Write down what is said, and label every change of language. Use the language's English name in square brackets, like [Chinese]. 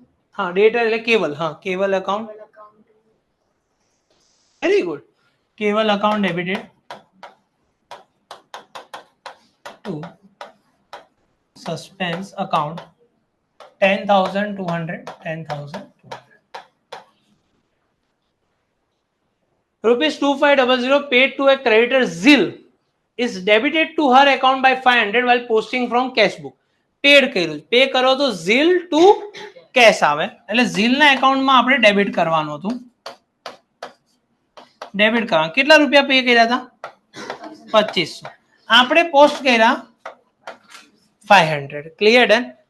[Gujarati] હા ડેટા એટલે કેબલ. હા cable account. [English] Very good. Cable account debited to suspense account 10,200. 10,200 rupees 2500 paid to a creditor Zil is debited to her account by 500 while posting from cash book. [Gujarati] Pad કર્યું, pay કરો તો ઝીલ two cache આવે, એટલે ઝીલના એકાઉન્ટમાં આપણે debit કરવાનું હતું. Debit કરવાનું. કેટલા રૂપિયા પે કર્યા હતા? 2500. આપણે પોસ્ટ કર્યા 500. [English] Clear done?